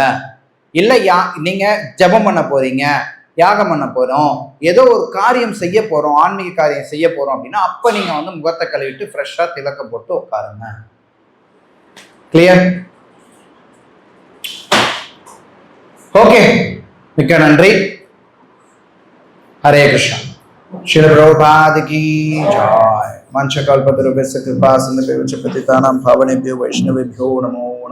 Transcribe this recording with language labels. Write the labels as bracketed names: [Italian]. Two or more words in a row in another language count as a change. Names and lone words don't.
[Tamil] இல்ல நீங்க ஜபம் பண்ண போறீங்க, யாகம் பண்ண போறோம், ஏதோ ஒரு காரியம் செய்ய போறோம், ஆன்மீக காரியம் செய்ய போறோம் அப்படின்னா அப்ப நீங்க வந்து முகத்தை கழுவிட்டு ஃப்ரெஷ்ஷா திலக்கம் போட்டு உட்காருங்க. [English] clear? okay, [Tamil] மிக்க நன்றி. ஹரே கிருஷ்ணா. [Hindi] श्रील प्रभुपाद की जय। [Sanskrit] वंशकल्पतरुभ्यश्च कृपा सिन्धुभ्यो च पतितानां पावनेभ्यो वैष्णवेभ्यो नमो